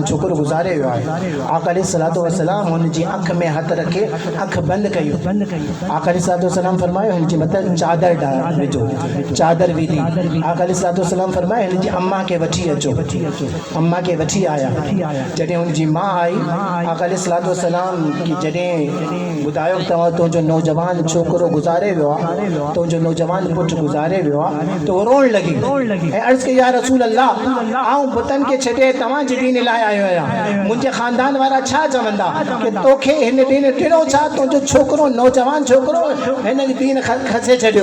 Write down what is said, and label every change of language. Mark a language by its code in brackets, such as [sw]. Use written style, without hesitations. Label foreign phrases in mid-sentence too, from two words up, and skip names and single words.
[sd] چھوکروں گزارے ہوئے آئے، آقا [ar] علیہ الصلوۃ والسلام [sd] ان جی اکھ میں ہاتھ رکھے اکھ بند کیو، آقا [ar] علیہ الصلوۃ والسلام [sd] فرمائے ان جی مطلب چادر ڈالو، چادر بھی دی، آقا [ar] علیہ الصلوۃ والسلام [sd] فرمائے ان جی اماں کے وٹھی اچو، اماں کے وٹھی آیا، جڏहिं ان جی ماں آئی آقا [ar] علیہ الصلوۃ والسلام [sd] کی جڏहिं ॿुधायो तव्हां तुंहिंजो नौजवान छोकिरो गुज़ारे वियो आहे, तुंहिंजो नौजवान पुटु गुज़ारे वियो आहे, त वो रोअण लॻी ऐं अर्ज़ु कई [ar] يا رسول الله [sd] आऊं बुतनि खे छॾे तव्हांजे दीन लाइ आयो आहियां, मुंहिंजे ख़ानदान वारा छा चवंदा कि तोखे हिन दीन ॾिनो छा, तुंहिंजो छोकिरो नौजवान छोकिरो हिन दीन खसे छॾियो।